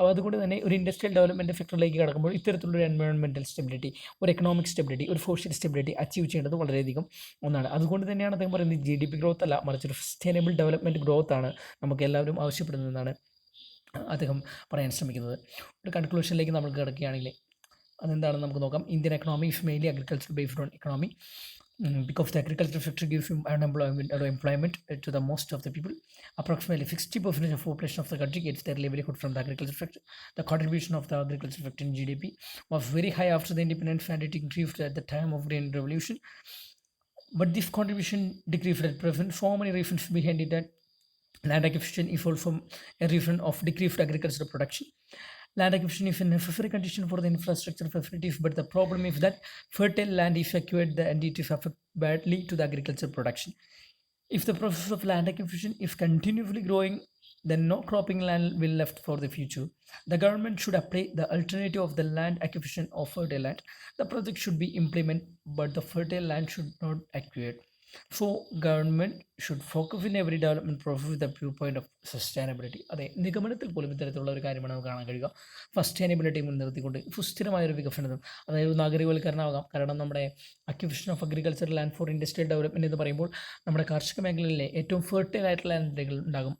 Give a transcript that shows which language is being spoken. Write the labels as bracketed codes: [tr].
[ml] അതുകൊണ്ട് തന്നെ ഒരു ഇൻഡസ്ട്രിയൽ ഡെവലപ്മെൻറ്റ് സെക്ടറിലേക്ക് കടക്കുമ്പോൾ ഇത്തരത്തിലുള്ളൊരു എൻവയോൺമെൻറ്റൽ സ്റ്റെബിലിറ്റി, ഒരു എക്കണോമിക് സ്റ്റെബിലിറ്റി, ഒരു സോഷ്യൽ സ്റ്റെബിലിറ്റി അച്ചീവ് ചെയ്യേണ്ടത് വളരെയധികം ഒന്നാണ്. അതുകൊണ്ട് തന്നെയാണ് അദ്ദേഹം പറയുന്നത് GDP ഗ്രോത്ത് അല്ല, മറിച്ച് ഒരു സസ്റ്റൈനബിൾ ഡെവലപ്മെൻറ്റ് ഗ്രോത്ത് ആണ് നമുക്ക് എല്ലാവരും ആവശ്യപ്പെടുന്നതെന്നാണ് അദ്ദേഹം പറയാൻ ശ്രമിക്കുന്നത്. ഒരു കൺക്ലൂഷനിലേക്ക് നമ്മൾ കിടക്കുകയാണെങ്കിൽ അതെന്താണെന്ന് നമുക്ക് നോക്കാം. [en] Indian economy is mainly agriculture based on economy. Because the agricultural sector gives employment to the most of the people. Approximately 60% of the population of the country gets their livelihood from the agriculture sector. The contribution of the agriculture sector in GDP was very high after the independence, and it increased at the time of Green Revolution. But this contribution decreased at present. So many reasons behind it. That land acquisition is also a reason of decreased agricultural production. Land acquisition is a necessary condition for the infrastructure facilities, but the problem is that fertile land is acquired and it is affected badly to the agriculture production. If the process of land acquisition is continuously growing, then no cropping land will left for the future. The government should apply the alternative of the land acquisition of fertile land. The project should be implemented, but the fertile land should not acquired. So government should focus in every development process with a view point of sustainability. [ml] അതെ, നിഗമനത്തിൽ പോലും ഇത്തരത്തിലുള്ള ഒരു കാര്യമാണ് നമുക്ക് കാണാൻ കഴിയുക. Sustainability മുൻനിർത്തിക്കൊണ്ട് സുസ്ഥിരമായൊരു വികസനം, അതായത് നാഗരികവൽക്കരണമാകാം. കാരണം നമ്മുടെ [en] acquisition of agriculture land for industrial development [ml] എന്ന് പറയുമ്പോൾ നമ്മുടെ കാർഷിക മേഖലയിലെ ഏറ്റവും ഫെർട്ടൈൽ ആയിട്ടുള്ള ലാൻഡുകൾ ഉണ്ടാകും.